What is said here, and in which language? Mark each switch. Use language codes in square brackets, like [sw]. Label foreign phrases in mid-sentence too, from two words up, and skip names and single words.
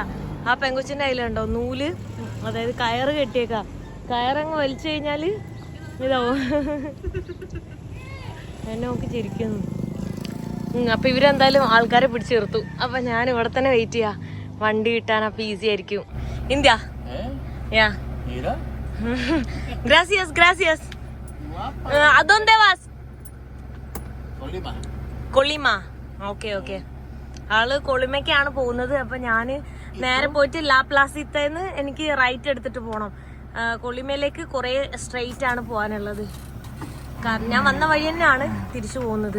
[ml] ആ പെങ്കൊച്ചിൻ്റെ കയ്യിലുണ്ടോ നൂല്, അതായത് കയറ് കെട്ടിയേക്കാം. കയറങ്ങ് വലിച്ചു കഴിഞ്ഞാൽ ഇതാവും. എന്നെ നോക്കി ചിരിക്കുന്നു. അപ്പം ഇവരെന്തായാലും ആൾക്കാരെ പിടിച്ചു നിർത്തും. അപ്പം ഞാൻ ഇവിടെ തന്നെ വെയിറ്റ് ചെയ്യാം, വണ്ടി കിട്ടാൻ. അപ്പം ഈസി ആയിരിക്കും. ഇന്ത്യ യാ. [es] Gracias. ¿A dónde vas? കൊളിമ. [ml] ഓക്കെ. ആള് കൊളിമയ്ക്കാണ് പോകുന്നത്. അപ്പൊ ഞാന് നേരെ പോയിട്ട് ലാ പ്ലാസിത്തേന്ന് എനിക്ക് റൈറ്റ് എടുത്തിട്ട് പോകണം. കൊളിമയിലേക്ക് കുറെ സ്ട്രെയിറ്റ് ആണ് പോകാനുള്ളത്. കാരണം ഞാൻ വന്ന വഴി തന്നെയാണ് തിരിച്ചു പോകുന്നത്.